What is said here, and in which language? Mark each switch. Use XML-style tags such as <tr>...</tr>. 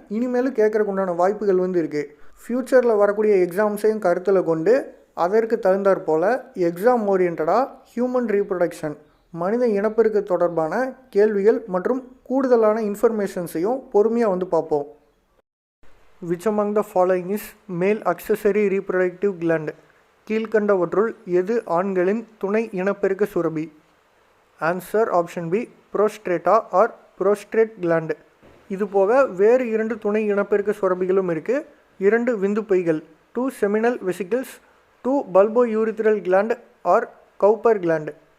<ta>இனிமேலும் கேட்குறக்கு உண்டான வாய்ப்புகள் இருக்குது. ஃப்யூச்சரில் வரக்கூடிய எக்ஸாம்ஸையும் கருத்தில் கொண்டு அதற்கு தகுந்தாற் போல் எக்ஸாம் ஓரியன்டாக ஹியூமன் ரீப்ரொடக்ஷன், மனித இனப்பெருக்க தொடர்பான கேள்விகள் மற்றும் கூடுதலான இன்ஃபர்மேஷன்ஸையும் பொறுமையாக பார்ப்போம்.</ta> <en>Which among the following is male accessory reproductive gland?</en> <ta>கீழ்கண்டவற்றுள் எது ஆண்களின் துணை இனப்பெருக்க Surabhi?</ta> <en>Answer option B புரோஸ்ட்ரேட்டா or prostate gland.</en> <ta>இது போக வேறு 2 துணை இனப்பெருக்க சுரபிகளும் இருக்குது. 2 விந்து பைகள், 2 seminal vesicles, 2 பல்போ urethral gland R கவுப்பர் gland.</ta>